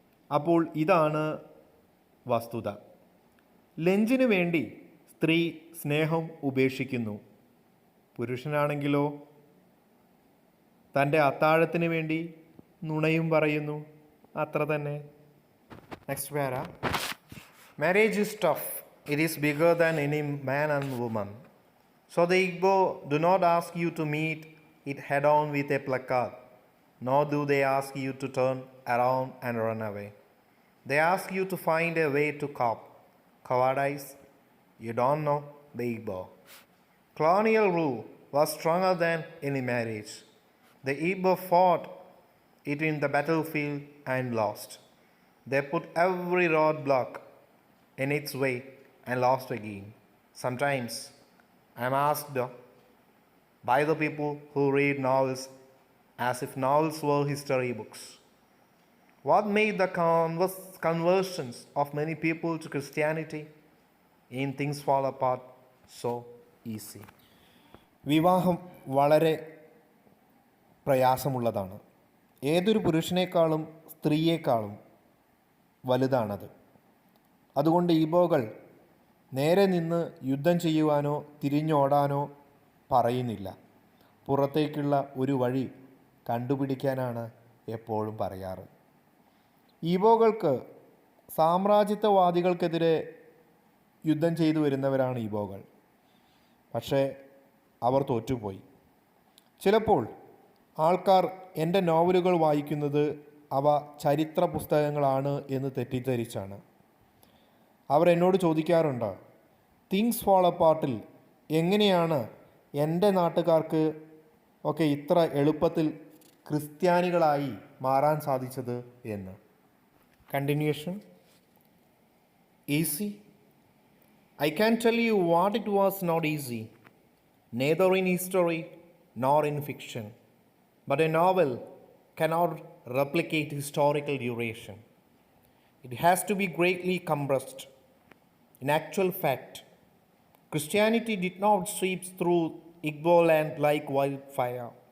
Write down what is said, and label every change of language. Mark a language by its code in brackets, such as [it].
[ml] അപ്പോൾ ഇതാണ് വസ്തുത. ലഞ്ചിന് വേണ്ടി സ്ത്രീ സ്നേഹം ഉപേക്ഷിക്കുന്നു. പുരുഷനാണെങ്കിലോ തൻ്റെ അത്താഴത്തിന് വേണ്ടി നുണയും പറയുന്നു. അത്ര തന്നെ. [en] Next para. Marriage is tough. It is bigger than any man and woman. So the Igbo do not ask you to meet it head on with a placard, nor do they ask you to turn around and run away. They ask you to find a way to cope. Cowardice? You don't know the Igbo. Colonial rule was stronger than any marriage. The Igbo fought it in the battlefield and lost. They put every roadblock in its way and lost again. Sometimes I am asked by the people who read novels as if novels were history books, what made the conversions of many people to Christianity in things fall apart so easy. [ml] വിവാഹം വളരെ പ്രയാസമുള്ളതാണ്. ഏതൊരു പുരുഷനേക്കാളും സ്ത്രീയേക്കാളും വലുതാണത്. അതുകൊണ്ട് ഈബോകൾ നേരെ നിന്ന് യുദ്ധം ചെയ്യുവാനോ തിരിഞ്ഞോടാനോ പറയുന്നില്ല. പുറത്തേക്കുള്ള ഒരു വഴി കണ്ടുപിടിക്കാനാണ് എപ്പോഴും പറയാറ്. ഈബോകൾക്ക് സാമ്രാജ്യത്വവാദികൾക്കെതിരെ യുദ്ധം ചെയ്തു വരുന്നവരാണ് ഈബോകൾ. പക്ഷേ അവർ തോറ്റുപോയി. ചിലപ്പോൾ ആൾക്കാർ എൻ്റെ നോവലുകൾ വായിക്കുന്നത് അവ ചരിത്ര പുസ്തകങ്ങളാണ് എന്ന് തെറ്റിദ്ധരിച്ചാണ്. അവർ എന്നോട് ചോദിക്കാറുണ്ട്, തിങ്സ് ഫോൾ അപ്പാർട്ടിൽ എങ്ങനെയാണ് എൻ്റെ നാട്ടുകാർക്ക് ഒക്കെ ഇത്ര എളുപ്പത്തിൽ ക്രിസ്ത്യാനികളായി മാറാൻ സാധിച്ചത് എന്ന്. [en] Continuation. Easy. I can tell you what it was not easy, neither in history nor in fiction. But a novel cannot replicate historical duration. It has to be greatly compressed. In actual fact, Christianity did not sweep through Igbo land like wildfire.